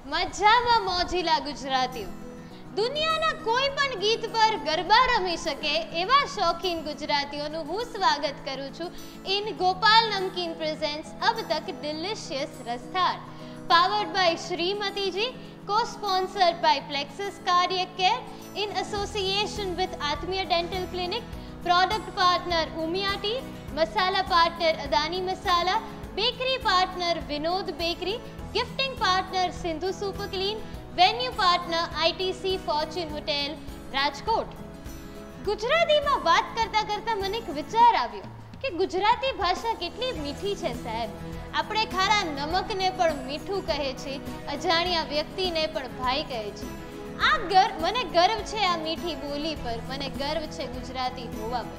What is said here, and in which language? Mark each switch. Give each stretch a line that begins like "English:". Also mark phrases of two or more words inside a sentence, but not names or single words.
Gujarati: મજામાં મોજીલા ગુજરાતીઓ દુનિયાના કોઈ પણ ગીત પર ગરબા રમી શકે એવા શौकीन ગુજરાતીઓનું હું સ્વાગત કરું છું
English: In Gopal Namkeen presents अब तक डिलिशियस रसथार powered by श्रीमती जी co-sponsored by Plexus Cardiac Care in association with Atmiya Dental Clinic, product partner Umia Tea, masala partner Adani Masala, bakery partner Vinod Bakery, gifting partner Sindhu Super Clean, venue partner ITC Fortune Hotel રાજકોટ।
Gujarati: ગુજરાતીમાં વાત કરતા કરતા મને એક વિચાર આવ્યો કે ગુજરાતી ભાષા કેટલી મીઠી છે સાહેબ। આપણે ખારા નમકને પણ મીઠું કહે છે, અજાણ્યા વ્યક્તિને પણ ભાઈ કહે છે। મને ગર્વ છે આ મીઠી બોલી પર, મને ગર્વ છે ગુજરાતી હોવા પર।